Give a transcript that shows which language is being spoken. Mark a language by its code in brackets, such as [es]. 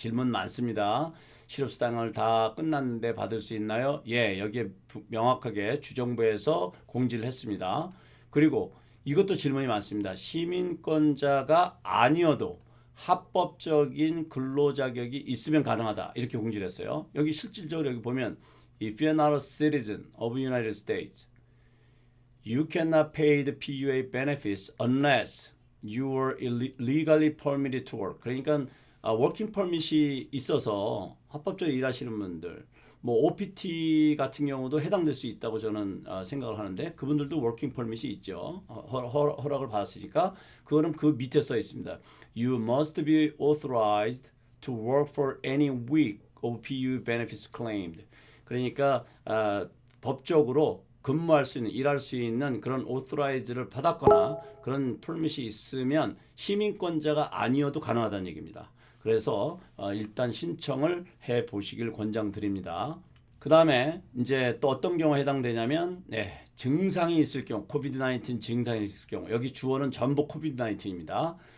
[ko] 질문 많습니다. 실업수당을 다 끝났는데 받을 수 있나요? 예, 여기에 명확하게 주정부에서 공지를 했습니다. 그리고 이것도 질문이 많습니다. 시민권자가 아니어도 합법적인 근로자격이 있으면 가능하다. 이렇게 공지를 했어요. 여기 실질적으로 여기 보면 [en] If you're not a citizen of the United States, you cannot pay the PUA benefits unless you are legally permitted to work. [ko] 그러니까 워킹 퍼밋이 있어서 합법적으로 일하시는 분들, 뭐 OPT 같은 경우도 해당될 수 있다고 저는 생각을 하는데 그분들도 워킹 퍼밋이 있죠. 허락을 받았으니까 그거는 그 밑에 써 있습니다. [en] You must be authorized to work for any week of PUA benefits claimed. [ko] 그러니까 법적으로 근무할 수 있는, 일할 수 있는 그런 authorize를 받았거나 그런 permit이 있으면 시민권자가 아니어도 가능하다는 얘기입니다. 그래서 일단 신청을 해 보시길 권장드립니다. 그 다음에 이제 또 어떤 경우에 해당되냐면 증상이 있을 경우, 코비드-19 증상이 있을 경우, 여기 주어는 전부 코비드-19입니다.